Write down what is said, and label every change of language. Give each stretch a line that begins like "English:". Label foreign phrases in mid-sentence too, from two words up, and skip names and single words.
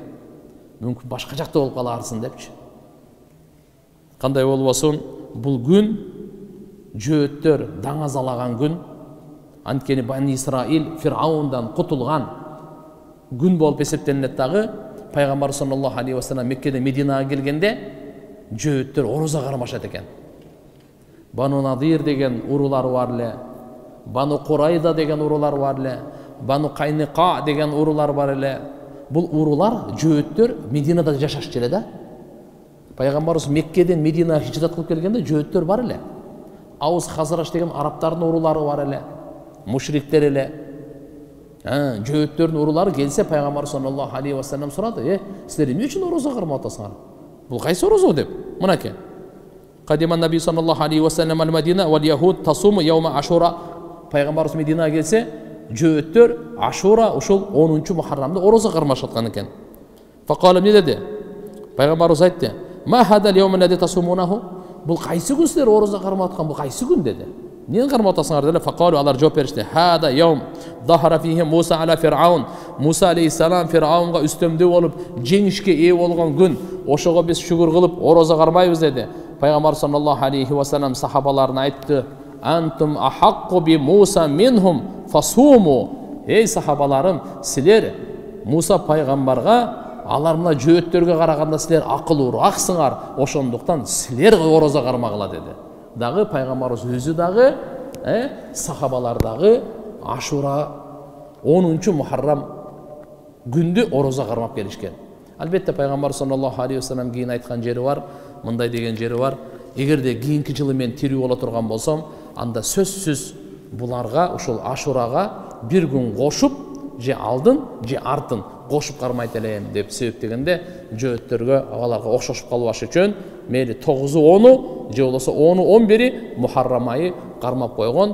Kyrgyz: Мүмкүн башка жакта болуп каларсың депчи. Кандай болбосун, бул күн жөөттөр даңазалаган күн. Анткени Бани Исраил Фир'аундан кутулган күн болуп эсептелинет дагы. Пайгамбар
Arabic: صلى الله عليه وسلم
Kyrgyz: Меккеде Мединага келгенде жөөттөр ороза кармашат экен. Бану Надир деген урулар бар эле, Бану Курайда деген урулар бар эле, Бану Кайника деген урулар бар эле. Бул урулар жөөттөр Мединада жашашчу эле да. Пайгамбарыбыз Меккеден Мединага хижрат кылып келгенде жөөттөр бар эле. Ауыз Хазраш деген араптардын урулары бар эле, мушриктер эле. Жөөттөрдүн урулары келсе Пайгамбар
Arabic: صلى الله عليه وسلم
Kyrgyz: сурады: "Силер эмне үчүн орозо кармап атасыңар? Бул кайсы орозо?" деп. Мынакей.
Arabic: قدم النبي صلى الله عليه وسلم المدينة واليهود تصوم يوم عاشوراء.
Kyrgyz: Пайгамбарыбыз Мединага келсе, жөөттөр Ашура ушул 10-чу Мухаррамда орозо кармашып аткан экен. Факалым не деди? Пайгамбарыбыз айтты:
Arabic: "ما هذا اليوم الذي تصومونه?"
Kyrgyz: Бул кайсы күн силер орозо кармап аткан, бул кайсы күн деди. Эмне кармап атасыңар деди. Факалу, алар жооп беришти:
Arabic: "هذا يوم ظهر فيه موسى على فرعون."
Kyrgyz: Муса алейхиссалам Фир'аунга үстөмдүү болуп, жеңишке ээ болгон күн. Ошого биз шүгүр кылып орозо кармайбыз деди. Пайгамбар
Arabic: صلى الله عليه وسلم
Kyrgyz: сахабаларына айтты:
Arabic: "أنتم أحق بموسى منهم فصوموا."
Kyrgyz: Эй сахабаларым, силер Муса пайгамбарга, алар мына жөөттөргө караганда силер акылуурааксыңар, ошондуктан силер орозо кармагыла деди. Дагы пайгамбарыбыз өзү дагы, сахабалар дагы Ашура 10-чу Мухаррам күндү орозо кармап келишкен. Албетте пайгамбар
Arabic: صلى الله عليه وسلم
Kyrgyz: кийин айткан жери бар, мындай деген жери бар: "Эгерде кийинки жылы мен тирүү боло турган болсом, анда сөзсүз буларга, ушул Ашурага бир күн кошуп, же алдын, же артын кошуп кармайт элем" деп себептегенде, жөөттөргө аларга окшошуп калбаш үчүн мейли 9-у 10-у же болбосо 10-у 11-и Мухаррам айы кармап койгон.